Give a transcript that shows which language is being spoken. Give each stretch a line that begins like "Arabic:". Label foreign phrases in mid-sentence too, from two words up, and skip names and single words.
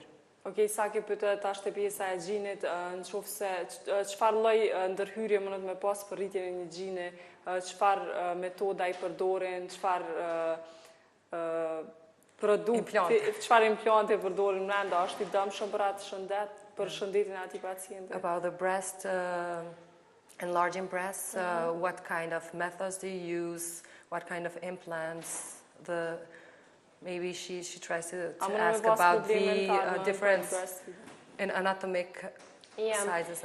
Albanian: Okej, Saki pyet tash te pjesa e gjinit, nëse çfarë lloj ndërhyrje mundet me pas për rritjen e një gjini, çfarë metoda i përdorin, çfarë produkti, çfarë implante i përdorin brenda, është i dëmshëm për atë shëndet, për shëndetin e atij pacienti?
English: About the breast, enlarging breasts, what kind of methods do you use, what kind of implants, maybe she tries to ask about the difference in anatomic sizes.